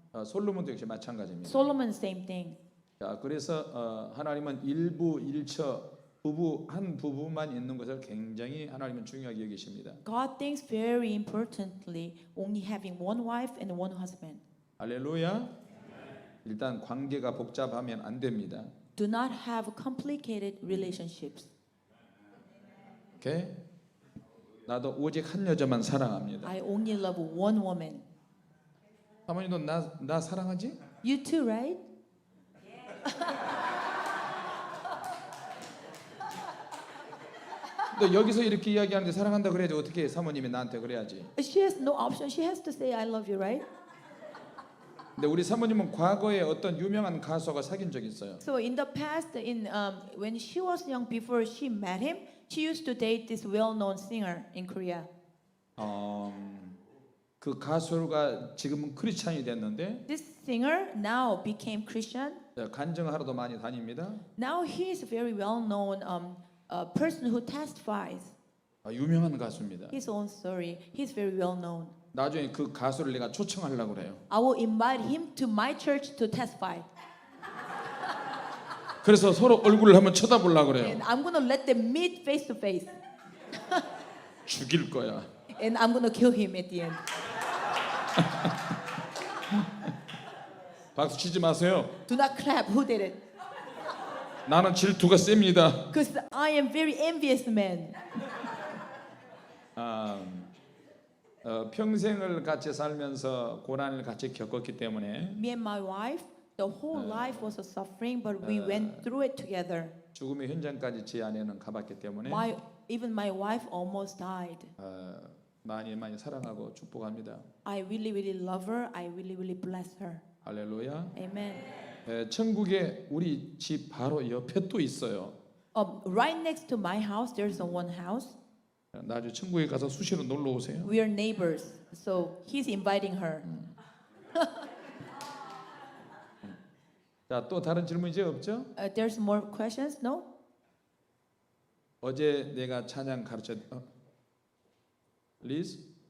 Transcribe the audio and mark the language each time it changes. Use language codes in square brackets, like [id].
[ko] 솔로몬도 역시 마찬가지입니다. [en] Solomon, same thing. [ko] 자, 그래서 하나님은 일부 일처 부부 한 부부만 있는 것을 굉장히 하나님은 중요하게 여기십니다. [en] God thinks very importantly only having one wife and one husband. [ko] 할렐루야. 일단 관계가 복잡하면 안 됩니다. [en] Do not have complicated relationships. 오케이? [ko] 나도 오직 한 여자만 사랑합니다. [en] I only love one woman. [ko] 사모님도 나 사랑하지? [en] You too, right? [ko] 너 여기서 이렇게 이야기하는데 사랑한다 그래야지 어떻게 해? 사모님이 나한테 그래야지. [en] She has no option. She has to say I love you, right? [ko] 근데 우리 사모님은 과거에 어떤 유명한 가수가 사귄 적이 있어요. [en] So in the past, when she was young, before she met him, she used to date this well-known singer in Korea. [ko] 그 가수가 지금은 크리스찬이 됐는데 [en] This singer now became Christian. [ko] 간증하러도 많이 다닙니다. [en] Now he is a very well-known person who testifies [ko] 유명한 가수입니다. [en] his own story. He's very well-known. [ko] 나중에 그 가수를 내가 초청하려고 그래요. [en] I will invite him to my church to testify. [ko] 그래서 서로 얼굴을 한번 쳐다보려고 그래요. [en] And I'm gonna let them meet face to face. [ko] 죽일 거야. [en] And I'm gonna kill him at the end. [ko] 박수 치지 마세요. [en] Do not clap. Who did it? [ko] 나는 질투가 셉니다. [en] Because I am very envious man. [ko] 평생을 같이 살면서 고난을 같이 겪었기 때문에 [en] Me and my wife, the whole life was a suffering, but we went through it together. [ko] 죽음의 현장까지 제 아내는 가봤기 때문에 [en] Even my wife almost died. [ko] 많이 사랑하고 축복합니다. [en] I really, really love her. I really, really bless her. [ko] 할렐루야. [en] Amen. [ko] 천국에 우리 집 바로 옆에 또 있어요. [en] Right next to my house, there's one house. [ko] 나중에 천국에 가서 수시로 놀러 오세요. [en] We are neighbors, so he's inviting her. [ko] 자, 또 다른 질문 이제 없죠? [en] There's more questions? No? [ko] 어제 내가 찬양 가르쳐 리즈?